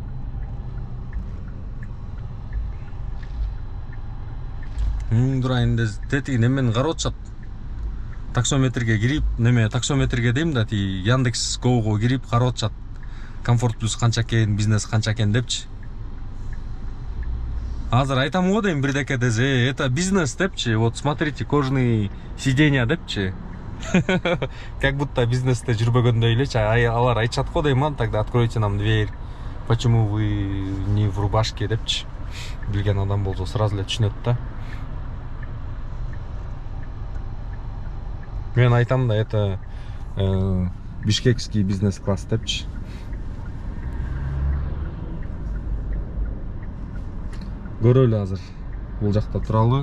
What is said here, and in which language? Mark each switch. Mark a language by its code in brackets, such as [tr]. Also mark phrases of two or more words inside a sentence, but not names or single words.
[ky] Дурайын тетиги немени карап атышат. Таксометрге кирип, таксометрге дейм да, Яндекс Го'го кирип карап атышат. Комфорт плюс канча экен, бизнес канча экен депчи. Азыр айтам го дейм бирдеке десе, [ru] это бизнес депчи. Вот смотрите, кожаные сиденья депчи. Как будто [ky] бизнесте жүрбөгөндөй элечи. Алар айтышат го дейм, [ru] тогда откройте нам дверь. Почему вы не в рубашке депчи. [ky] Билген адам болсо сразу эле түшүнөт да. Мен айтам да, [ru] это бишкекский бизнес-класс [ky] депчи. Көрөлү азыр бул жакта туралы.